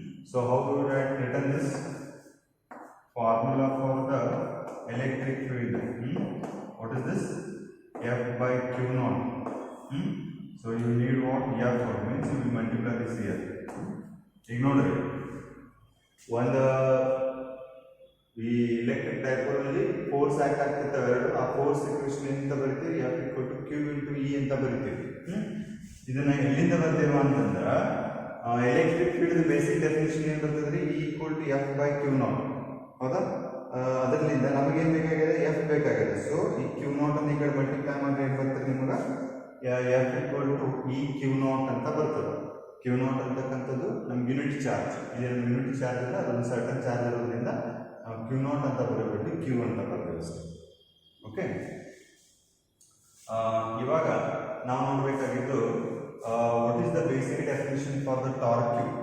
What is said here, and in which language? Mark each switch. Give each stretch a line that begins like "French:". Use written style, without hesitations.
English: So how do you written this formula for the electric field? What is this? F by Q naught. So you need what? F means you will multiply this here. Ignore it.
Kannada: ಒಂದು ಈ electric dipole ಅಲ್ಲಿ force act ಆಗ್ತಿರ್ತವೆ ಎರಡು. ಆ force equation ಅಂತ ಬರಿತೀವಿ
English: F equal to Q into E
Kannada: ಅಂತ ಬರಿತೀವಿ. ಇದನ್ನ ಎಲ್ಲಿಂದ ಬರ್ತೀವಿ ಅಂತಂದ್ರೆ ಎಲೆಕ್ಟ್ರಿಕ್ ಫೀಲ್ಡ್ ಬೇಸಿಕ್ ಡೆಫಿನಿಷನ್ ಏನು ಬರ್ತದ್ರಿ?
English: E equal to F by Q naught.
Kannada: ಹೌದಾ? ಅದರಿಂದ ನಮಗೇನು ಬೇಕಾಗಿದೆ? F ಬೇಕಾಗಿದೆ. ಸೊ ಈ Q naught ಅನ್ನು ಈ ಕಡೆ ಮಲ್ಟಿಪ್ಲೈ ಮಾಡಿದ್ರೆ ಏನು ಬರ್ತದೆ ನಿಮಗೆ?
English: F equal to E Q naught
Kannada: ಅಂತ ಬರ್ತದೆ. Q naught ಅಂತಕ್ಕಂಥದ್ದು ನಮ್ಗೆ ಯೂನಿಟ್ ಚಾರ್ಜ್. ಇದೇನು ಯೂನಿಟ್ ಚಾರ್ಜ್ ಇಲ್ಲ, ಅದೊಂದು ಸರ್ಟನ್ ಚಾರ್ಜ್ ಇರೋದ್ರಿಂದ ನಾವು Q naught ಅಂತ ಬರಬೇಕು, Q ಅಂತ ಬರ್ತೇವೆ ಅಷ್ಟೇ.
English: okay,
Kannada: ಇವಾಗ ನಾವು ನೋಡಬೇಕಾಗಿದ್ದು
English: What is the basic definition for the torque Q.